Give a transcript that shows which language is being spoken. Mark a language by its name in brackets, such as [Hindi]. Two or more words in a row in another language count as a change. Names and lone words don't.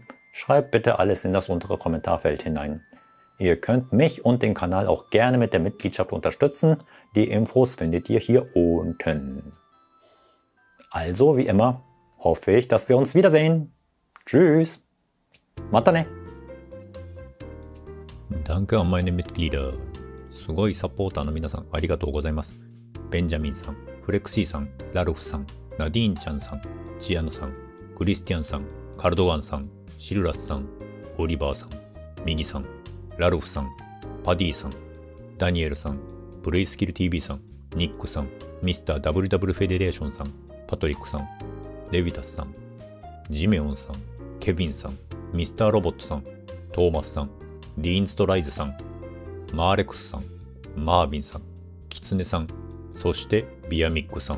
[German] Schreibt bitte alles in das untere Kommentarfeld hinein. Ihr könnt mich und den Kanal auch gerne mit der Mitgliedschaft unterstützen. Die Infos findet ihr hier unten. Also, wie immer, hoffe ich, dass wir uns wiedersehen. Tschüss. [Japanese] またね. [German] Danke an meine Mitglieder. [Japanese] すごいサポーターの皆さんありがとうございます。ベンジャミンさん、フレクシーさん、ラルフさん、ナディーンちゃんさん、チアナさん、クリスティアンさん、カルドガンさん、シルラスさん、オリバーさん、ミギさん、ラルフさん、パディさん、ダニエルさん、プレイスキル TV さん、ニックさん、ミスター WW フェデレーションさん、パトリックさん、レビタスさん、ジメオンさん、ケビンさん、ミスターロボットさん、トーマスさん、ディーンストライズさん、マーレクスさん、マービンさん、キツネさん、そしてビアミックさん。